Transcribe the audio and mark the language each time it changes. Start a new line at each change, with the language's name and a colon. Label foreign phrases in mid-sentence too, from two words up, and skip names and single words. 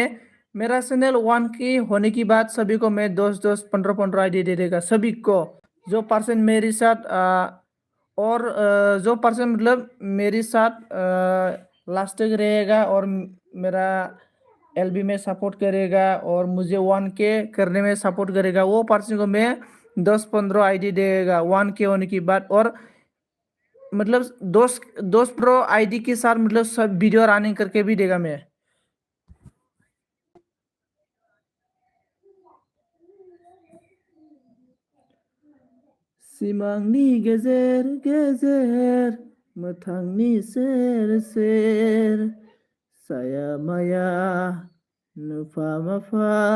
Hindi: मेरा चैनल 1K होने की बात सभी को मैं 10 15 आईडी दे देगा सभी को जो पर्सन मेरे साथ और जो पर्सन मतलब मेरे साथ लास्ट तक रहेगा और मेरा एलबी में सपोर्ट करेगा और मुझे 1K करने में सपोर्ट करेगा वो पर्सन को मैं 10-15 आईडी देगा 1K होने की बात और मतलब दोस्त दोस्त
English: pro ID
Hindi: के साथ मतलब सब
English: video running
Hindi: करके भी देगा मैं।
Bodo: सिमांनि गेजेर गेजेर मोथांनि सेर सेर साया माया नुफा माफा